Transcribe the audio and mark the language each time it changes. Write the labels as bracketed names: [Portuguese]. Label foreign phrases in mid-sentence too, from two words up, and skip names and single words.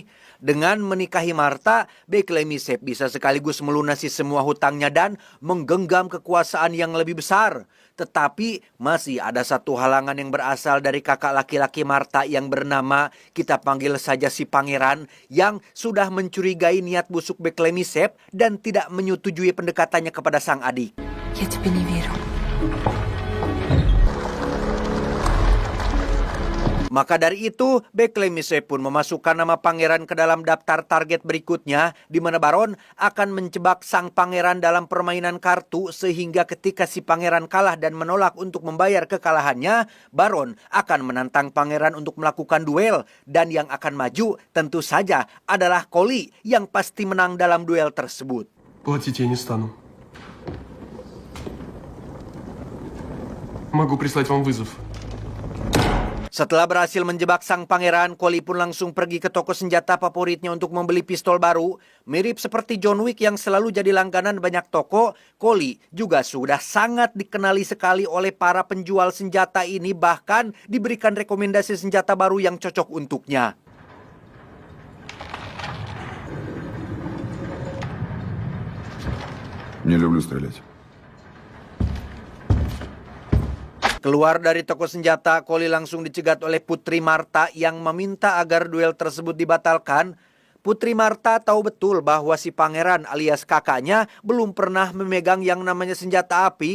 [Indonesian] Dengan menikahi Marta, Beklemisep bisa sekaligus melunasi semua hutangnya dan menggenggam kekuasaan yang lebih besar. Tetapi masih ada satu halangan yang berasal dari kakak laki-laki Marta yang bernama, kita panggil saja si Pangeran, yang sudah mencurigai niat busuk Beklemisep dan tidak menyetujui pendekatannya kepada sang adik. [Russian] Я тебе не верю. [Indonesian] Maka dari itu, Beklemisep pun memasukkan nama pangeran ke dalam daftar target berikutnya, di mana Baron akan menjebak sang pangeran dalam permainan kartu, sehingga ketika si pangeran kalah dan menolak untuk membayar kekalahannya, Baron akan menantang pangeran untuk melakukan duel, dan yang akan maju tentu saja adalah Koli yang pasti menang dalam duel tersebut. [Russian] Платить я не стану. Могу прислать вам вызов. [Indonesian] Setelah berhasil menjebak sang pangeran, Koli pun langsung pergi ke toko senjata favoritnya untuk membeli pistol baru. Mirip seperti John Wick yang selalu jadi langganan banyak toko, Koli juga sudah sangat dikenali sekali oleh para penjual senjata ini, bahkan diberikan rekomendasi senjata baru yang cocok untuknya. [Russian] Не люблю стрелять. [Indonesian] Keluar dari toko senjata, Koli langsung dicegat oleh Putri Marta yang meminta agar duel tersebut dibatalkan. Putri Marta tahu betul bahwa si pangeran alias kakaknya belum pernah memegang yang namanya senjata api.